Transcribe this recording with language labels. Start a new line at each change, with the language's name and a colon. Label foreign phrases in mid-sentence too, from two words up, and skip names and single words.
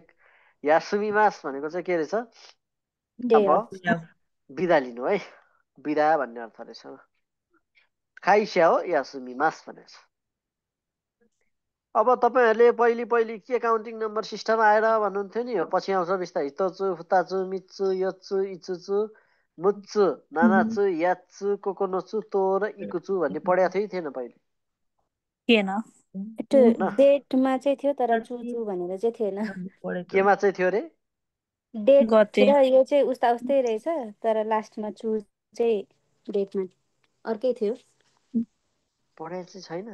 Japanese: 休みます
Nepali: भनेको चाहिँ के रहेछ, अब बिदा लिनु है, बिदा भन्ने अर्थ रहेछ। खाइस्या हो
Japanese: 休みます
Nepali: भनेको छ। अब तपाईँहरूले पहिले पहिले के
English: counting number system
Nepali: आएर भन्नुहुन्थ्यो नि, पछि आउँछ बिस्तारै
Japanese: ひとつ ふたつ みっつ よっつ いつつ むっつ ななつ やっつ ここのつ とお
Nepali: र इकुचु भन्ने पढेको थियो कि थिएन पहिले? थिएन। डेटमा चाहिँ थियो तर चुचु भनेर चाहिँ थिएन। केमा चाहिँ थियो रे? डेट र यो चाहिँ उस्ता उस्तै रहेछ तर लास्टमा चु चाहिँ डेटमा अर्कै थियो। पढे चाहिँ छैन।